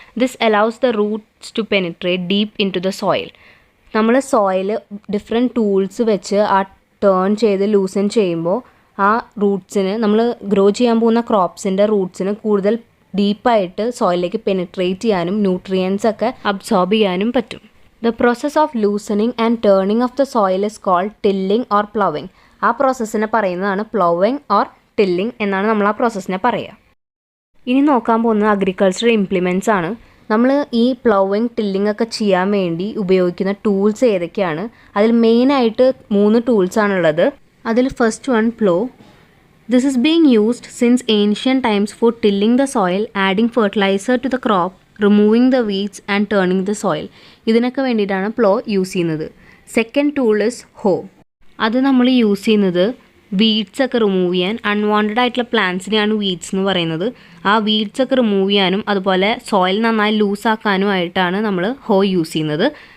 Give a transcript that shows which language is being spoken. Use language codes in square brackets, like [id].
[en] This allows the roots to penetrate deep into the soil. [ml] നമ്മൾ soil different tools വെച്ച് ആ turn ചെയ്ത് ലൂസൺ ചെയ്യുമ്പോൾ ആ റൂട്ട്സിന്, നമ്മൾ ഗ്രോ ചെയ്യാൻ പോകുന്ന ക്രോപ്സിൻ്റെ റൂട്ട്സിന് കൂടുതൽ ഡീപ്പായിട്ട് സോയിലിലേക്ക് പെനിട്രേറ്റ് ചെയ്യാനും ന്യൂട്രിയൻസ് ഒക്കെ അബ്സോർബ് ചെയ്യാനും പറ്റും. [en] The process of loosening and turning of the soil is called tilling or ploughing. [ml] ആ പ്രോസസ്സിനെ പറയുന്നതാണ് പ്ലൗവിങ് ഓർ ടില്ലിങ് എന്നാണ് നമ്മൾ ആ പ്രോസസ്സിനെ പറയുക. ഇനി നോക്കാൻ പോകുന്നത് അഗ്രികൾച്ചറൽ ഇംപ്ലിമെൻറ്റ്സ് ആണ്. നമ്മൾ ഈ പ്ലൗവിങ്, ടില്ലിങ് ഒക്കെ ചെയ്യാൻ വേണ്ടി ഉപയോഗിക്കുന്ന ടൂൾസ് ഏതൊക്കെയാണ്? അതിൽ മെയിനായിട്ട് 3 ടൂൾസാണുള്ളത്. അതിൽ first one plough. [en] This is being used since ancient times for tilling the soil, adding fertilizer to the crop, removing the weeds and turning the soil. [ml] ഇതിനൊക്കെ വേണ്ടിയിട്ടാണ് പ്ലോ യൂസ് ചെയ്യുന്നത്. [en] Second tool is hoe. [ml] അത് നമ്മൾ use ചെയ്യുന്നത് weeds ഒക്കെ remove ചെയ്യാൻ. Unwanted ആയിട്ടുള്ള പ്ലാന്റ്സിനെയാണ് വീഡ്സ് എന്ന് പറയുന്നത്. ആ വീഡ്സ് ഒക്കെ റിമൂവ് ചെയ്യാനും അതുപോലെ സോയിൽ നന്നായി ലൂസാക്കാനുമായിട്ടാണ് നമ്മൾ ഹോ യൂസ് ചെയ്യുന്നത്.